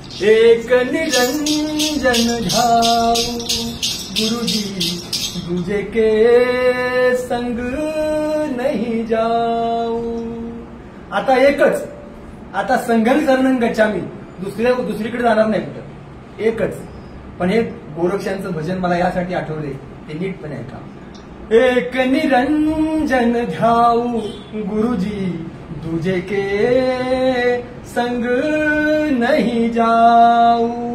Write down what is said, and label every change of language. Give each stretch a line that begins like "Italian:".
Hindi: एक निरंजन ध्याऊ, गुरुजी तुझे के संग नहीं जाऊ.
Marathi: आता एकच, आता
Pali: संघन शरणं गच्छामी,
Marathi: दुसरीकडे जाणार नाही कुठं, एकच. पण हे गोरक्षांचं भजन मला यासाठी आठवले, ते नीटपणे ऐका.
Hindi: एक निरंजन ध्याऊ, गुरुजी तुझे के संग नहीं जाऊ.